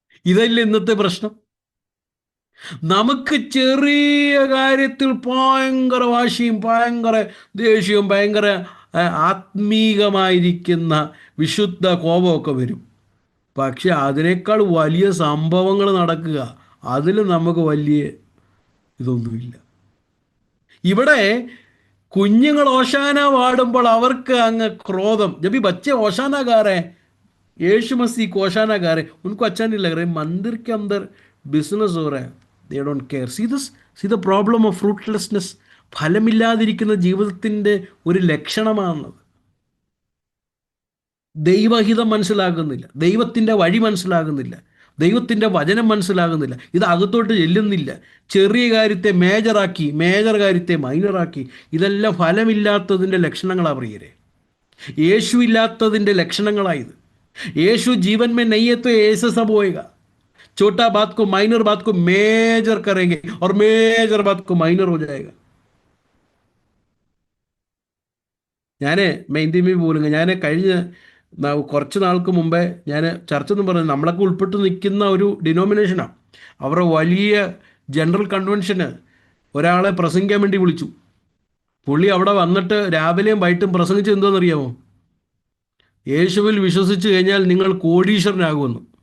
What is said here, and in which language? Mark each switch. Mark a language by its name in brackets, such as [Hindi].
[Malayalam] ഇതല്ല ഇന്നത്തെ പ്രശ്നം. നമുക്ക് ചെറിയ കാര്യത്തിൽ ഭയങ്കര വാശിയും ഭയങ്കര ദേഷ്യവും ഭയങ്കര ആത്മീകമായിരിക്കുന്ന വിശുദ്ധ കോപമൊക്കെ വരും. പക്ഷെ അതിനേക്കാൾ വലിയ സംഭവങ്ങൾ നടക്കുക, അതിൽ നമുക്ക് വലിയ ഇതൊന്നുമില്ല. ഇവിടെ കുഞ്ഞുങ്ങൾ ഓശാന പാടുമ്പോൾ അവർക്ക് അങ്ങ് ക്രോധം. [Hindi] जब भी बच्चे ओशाना गा रहे हैं, यीशु मसीह को ओशाना गा रहे हैं, उनको अच्छा नहीं लग रहा है. मंदिर के अंदर बिजनेस हो रहा है, [English] they don't care. See the problem of fruitlessness. [Malayalam] ഫലമില്ലാതിരിക്കുന്ന ജീവിതത്തിൻ്റെ ഒരു ലക്ഷണമാണത്. ദൈവഹിതം മനസ്സിലാകുന്നില്ല, ദൈവത്തിൻ്റെ വഴി മനസ്സിലാകുന്നില്ല, ദൈവത്തിൻ്റെ വചനം മനസ്സിലാകുന്നില്ല, ഇത് അകത്തോട്ട് ചെല്ലുന്നില്ല. ചെറിയ കാര്യത്തെ മേജറാക്കി, മേജർ കാര്യത്തെ മൈനറാക്കി. ഇതെല്ലാം ഫലമില്ലാത്തതിൻ്റെ ലക്ഷണങ്ങളാണ് പ്രിയരെ. യേശു ഇല്ലാത്തതിൻ്റെ ലക്ഷണങ്ങളായത്. [Hindi] യേശു जीवन में नहीं है तो ऐसे सब होएगा. छोटा बात को माइनर बात को मेजर करेंगे और मेजर बात को माइनर हो जाएगा. [Malayalam] ഞാൻ മെയിൻതിമി പോലുங்க ഞാൻ കഴിഞ്ഞ കുറച്ച് നാൾക്ക് മുമ്പേ ഞാൻ ചർച്ച എന്ന് പറഞ്ഞത് നമ്മളൊക്കെ ഉൾപ്പെട്ട് നിൽക്കുന്ന ഒരു ഡിനോമിനേഷനാണ്. അവരുടെ വലിയ ജനറൽ കൺവെൻഷന് ഒരാളെ പ്രസംഗിക്കാൻ വേണ്ടി വിളിച്ചു. പുള്ളി അവിടെ വന്നിട്ട് രാവിലെയും വൈകിട്ടും പ്രസംഗിച്ച് എന്താണെന്നറിയാമോ? യേശുവിൽ വിശ്വസിച്ച് കഴിഞ്ഞാൽ നിങ്ങൾ കോടീശ്വരനാകുമെന്ന്.